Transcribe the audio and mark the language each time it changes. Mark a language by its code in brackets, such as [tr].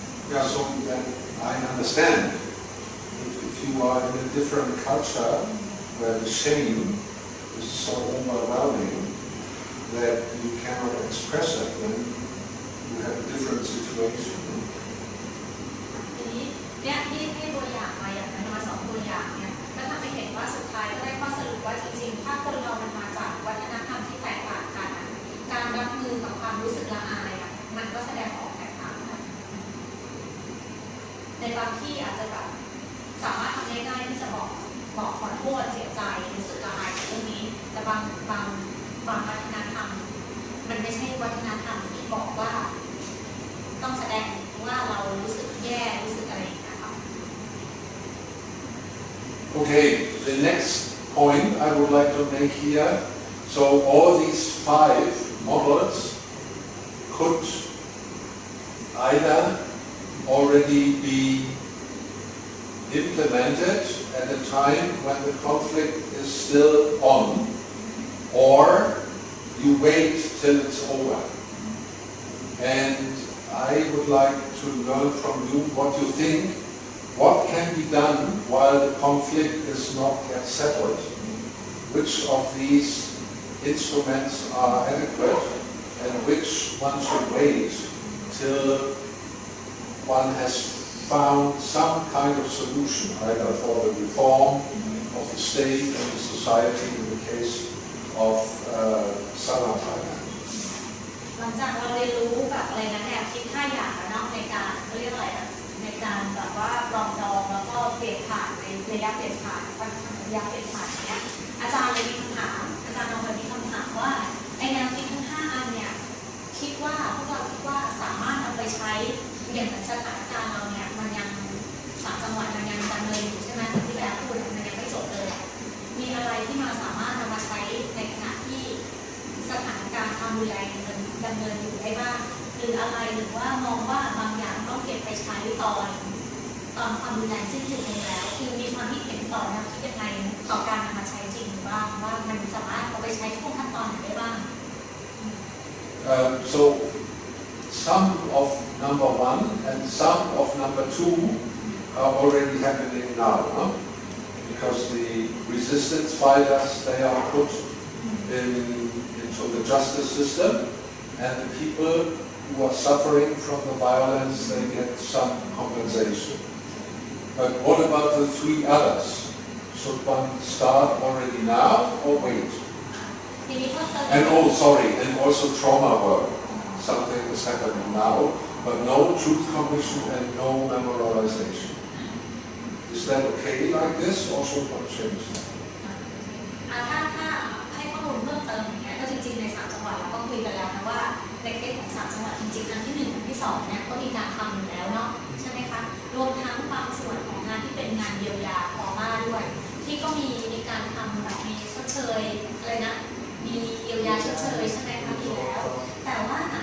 [en] because so that I understand. If you are in a different culture where the shame is so overwhelming that you cannot express it, then you have a different situation. [th] ทีนี้เนี่ยที่ให้ตัวอย่างมาอย่างนั้นมาสองตัวอย่างเนี่ยก็ทำให้เห็นว่าสุดท้ายก็ได้ข้อสรุปว่าจริงๆถ้าคนเรามันมาจากวัฒนธรรมที่แตกต่างกันการรับมือกับความรู้สึกละอายมันก็แสดงออกแตกต่างกัน ในบางที่อาจจะแบบสามารถทำได้ง่ายที่จะบอกขอโทษเสียใจรู้สึกละอายกับเรื่องนี้แต่บางวัฒนธรรมมันไม่ใช่วัฒนธรรมที่บอกว่าต้องแสดงว่าเรารู้สึกแย่รู้สึกอะไรอย่างเงี้ยค่ะ [en] Okay, the next point I would like to make here. So all these 5 models could either already be implemented at a time when the conflict is still on, or you wait till it's over. And I would like to learn from you what you think. What can be done while the conflict is not yet settled? Which of these instruments are adequate and which one should wait till one has found some kind of solution, either for the reform of the state and the society in the case of Southern Thailand. [th] หลังจากเราเรียนรู้แบบอะไรนะแนวคิด5อย่างแล้วเนาะในการเรียกอะไรนะในการแบบว่าปรองดองแล้วก็เปลี่ยนผ่านในระยะเปลี่ยนผ่านระยะเปลี่ยนผ่านเนี้ยอาจารย์เลยมีคำถามอาจารย์ลองมีคำถามว่าไอแนวคิดทั้ง5อันเนี่ยคิดว่าพวกเราคิดว่าสามารถนำไปใช้อย่างเหมือนสถานการณ์เราเนี่ยมันยัง3 จังหวัดมันยังดำเนินอยู่ใช่ไหมที่แบบพูดมันยังไม่จบเลยมีอะไรที่มาสามารถนำมาใช้ในขณะที่ สถานการณ์ความรุนแรงดำเนินอยู่ได้บ้างหรืออะไรหรือว่ามองว่าบางอย่างต้องเก็บไปใช้ตอนความรุนแรงสิ้นสุดลงแล้วคือมีความคิดเห็นต่อนะคิดยังไงต่อการนำมาใช้จริงบ้างว่ามันสามารถเอาไปใช้ทุกขั้นตอนไหนได้บ้าง [en] So some of number 1 and some of number 2 are already happening now, no? Because the resistance fighters, they are put into the justice system, and the people who are suffering from the violence, they get some compensation. But what about the 3 others? Should one start already now or wait? And and also trauma work. Something is happening now, but no truth commission and no memorialization. Is that okay like this, or should one change that? [th] ถ้าให้ข้อมูลเพิ่มเติมอย่างเงี้ยก็จริงๆใน3 จังหวัดเราก็คุยกันแล้วนะว่าในเคสของ3 จังหวัดจริงๆอันที่1อันที่2เนี่ยก็มีการทำอยู่แล้วเนาะใช่ไหมคะรวมทั้งบางส่วนของงานที่เป็นงานเยียวยาพอมาด้วยที่ก็มีการทำแบบมีชดเชยอะไรนะมีเยียวยาชดเชยใช่ไหมคะมีแล้วแต่ว่า